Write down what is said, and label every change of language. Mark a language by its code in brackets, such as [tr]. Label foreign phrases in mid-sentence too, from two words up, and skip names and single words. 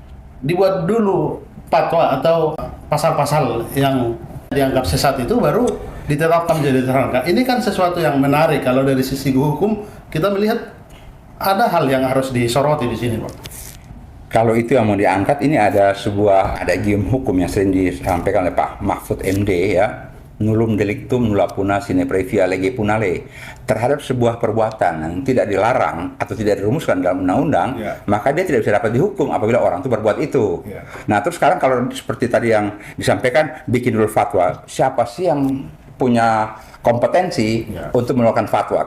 [id] Dibuat dulu fatwa atau pasal-pasal yang dianggap sesat itu, baru ditetapkan menjadi tersangka. Ini kan sesuatu yang menarik kalau dari sisi hukum kita melihat ada hal yang harus disoroti di sini, Pak. Kalau itu yang mau diangkat, ini ada gium hukum yang sering disampaikan oleh Pak Mahfud MD ya, [la] nullum delictum nulla puna sine previa lege punale, [id] terhadap sebuah perbuatan yang tidak dilarang atau tidak dirumuskan dalam undang-undang, maka dia tidak bisa dapat dihukum apabila orang itu berbuat itu. Nah, terus sekarang kalau seperti tadi yang disampaikan, bikin dulu fatwa, siapa sih yang punya kompetensi untuk melakukan fatwa?